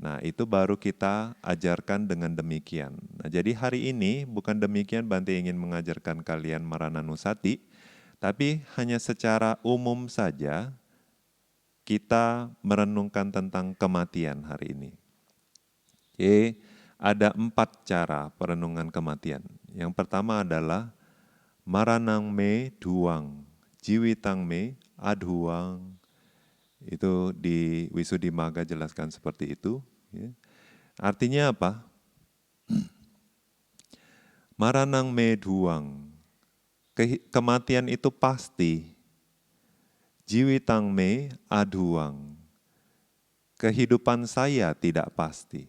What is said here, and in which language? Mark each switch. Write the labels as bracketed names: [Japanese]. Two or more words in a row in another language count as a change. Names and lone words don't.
[Indonesian] Nah, itu baru kita ajarkan dengan demikian. Nah, jadi hari ini bukan demikian Bante ingin mengajarkan kalian Marananusati, tapi hanya secara umum saja kita merenungkan tentang kematian hari ini. Oke, ada 4 cara perenungan kematian. Yang pertama adalah [Pali] Maranang me duang, jiwitang me adhuang. [Indonesian] Itu di Wisuddhimagga jelaskan seperti itu. Ya. Artinya apa? [Pali] Maranang me duang, [Indonesian] kematian itu pasti. [Pali] Jiwitang me adhuang, [Indonesian] kehidupan saya tidak pasti.